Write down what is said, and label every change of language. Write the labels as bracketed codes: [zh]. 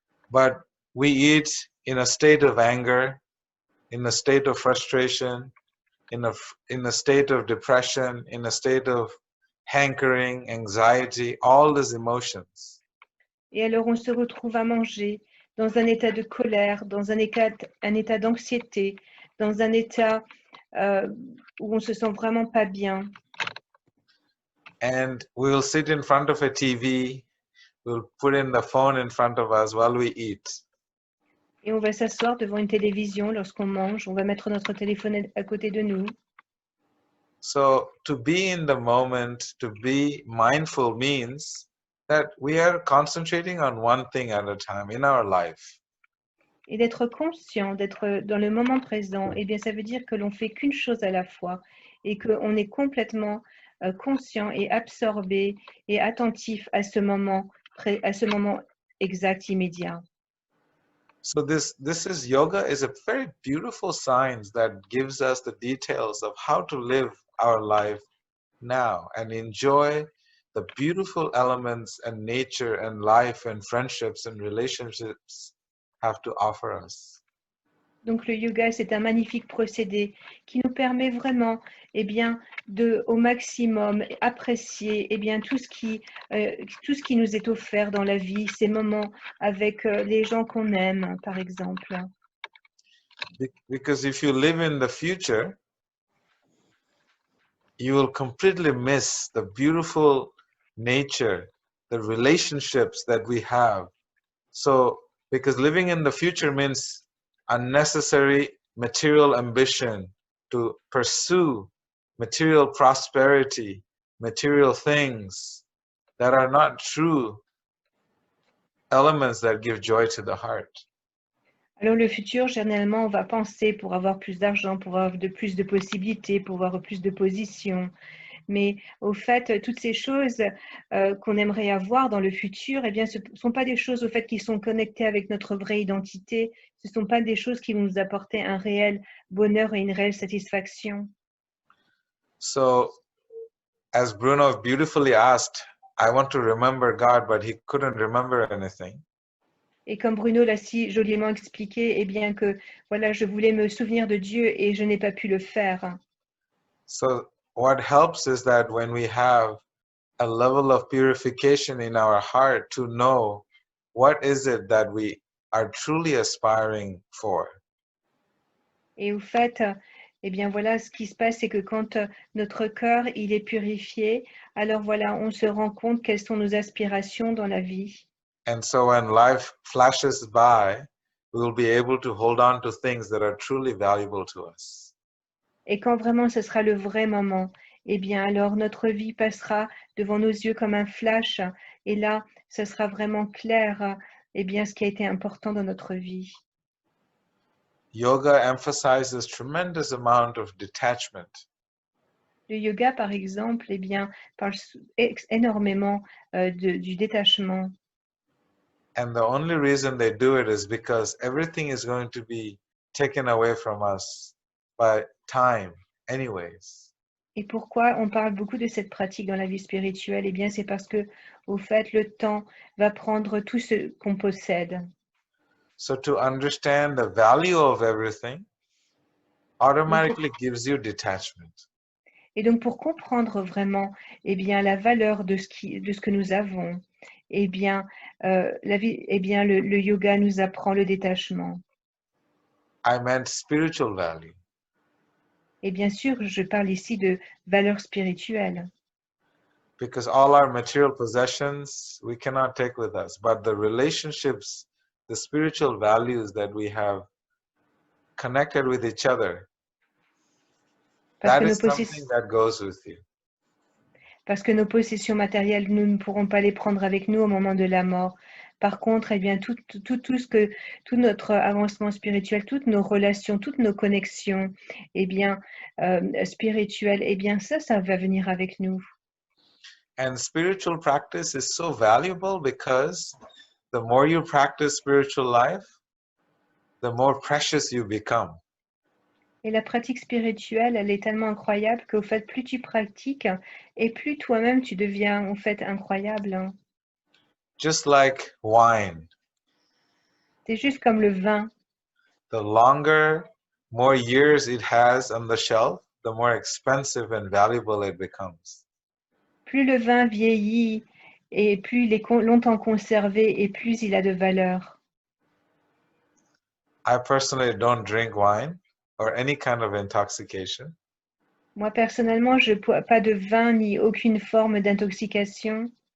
[en] But we eat in a state of anger, in a state of frustration, in a state of depression, in a state of hankering, anxiety, all these emotions. [fr] Et alors on se retrouve à manger dans un état de colère, dans un état d'anxiété, dans un état où on se sent vraiment pas bien. [en] And we will sit in front of a TV, we'll put in the phone in front of us while we eat. [fr] Et on va s'asseoir devant une télévision lorsqu'on mange, on va mettre notre téléphone à côté de nous. [en] So to be in the moment, to be mindful means that we are concentrating on one thing at a time in our life. [fr] Et d'être conscient, d'être dans le moment présent, eh bien ça veut dire que l'on fait qu'une chose à la fois et qu'on est complètement conscient et absorbé et attentif à ce moment exact, immédiat. [en] So this yoga is a very beautiful science that gives us the details of how to live our life now and enjoy the beautiful elements and nature and life and friendships and relationships have to offer us. [fr] Donc le yoga, c'est un magnifique procédé qui nous permet vraiment, eh bien, de au maximum apprécier, eh bien, tout ce qui nous est offert dans la vie, ces moments avec les gens qu'on aime, par exemple. [en] Because if you live in the future, you will completely miss the beautiful nature, the relationships that we have. So, because living in the future means unnecessary material ambition to pursue material prosperity, material things that are not true elements that give joy to the heart. [fr] Alors le futur, généralement, on va penser pour avoir plus d'argent, pour avoir plus de possibilités, pour avoir plus de positions. Mais au fait, toutes ces choses qu'on aimerait avoir dans le futur, eh bien, ce ne sont pas des choses au fait qui sont connectées avec notre vraie identité. Ce ne sont pas des choses qui vont nous apporter un réel bonheur et une réelle satisfaction. [en] So, as Bruno beautifully asked, I want to remember God, but he couldn't remember anything. [fr] Et comme Bruno l'a si joliment expliqué, eh bien que voilà, je voulais me souvenir de Dieu et je n'ai pas pu le faire. [en] So what helps is that when we have a level of purification in our heart to know what is it that we are truly aspiring for? [fr] Et au fait, eh bien voilà, ce qui se passe, c'est que quand notre cœur il est purifié, alors voilà, on se rend compte quelles sont nos aspirations dans la vie. [en] And so when life flashes by, we will be able to hold on to things that are truly valuable to us. [fr] Et quand vraiment ce sera le vrai moment, eh bien alors notre vie passera devant nos yeux comme un flash. Et là, ce sera vraiment clair, eh bien ce qui a été important dans notre vie. [en] Yoga emphasizes tremendous amount of detachment. [fr] Le yoga, par exemple, eh bien, parle énormément du détachement. [en] And the only reason they do it is because everything is going to be taken away from us by time anyways. [fr] Et pourquoi on parle beaucoup de cette pratique dans la vie spirituelle? Eh bien, c'est parce que, au fait, le temps va prendre tout ce qu'on possède. [en] So to understand the value of everything automatically gives you detachment. [fr] Et donc, pour comprendre vraiment, eh bien, la valeur de ce que nous avons, eh bien, le yoga nous apprend le détachement. [en] I meant spiritual value. [fr] Et bien sûr, je parle ici de valeur spirituelle. [en] Because all our material possessions we cannot take with us, but the relationships, the spiritual values that we have connected with each other, [fr] Parce [en] that [fr] que [en] is something that goes with you. [fr] Parce que nos possessions matérielles, nous ne pourrons pas les prendre avec nous au moment de la mort. Par contre, eh bien, tout notre avancement spirituel, toutes nos relations, toutes nos connexions, eh bien, spirituelles, eh bien, ça va venir avec nous. [en] And spiritual practice is so valuable because the more you practice spiritual life, the more precious you become. [fr] Et la pratique spirituelle, elle est tellement incroyable qu'au fait, plus tu pratiques, et plus toi-même tu deviens, en fait, incroyable. [en] Just like wine, [fr] C'est juste comme le vin. [en] the longer, more years it has on the shelf, the more expensive and valuable it becomes. [fr] Plus le vin vieillit et plus il est longtemps conservé et plus il a de valeur. [en] I personally don't drink wine or any kind of intoxication, [fr] Moi, personnellement, je ne bois pas de vin ni aucune forme d'intoxication.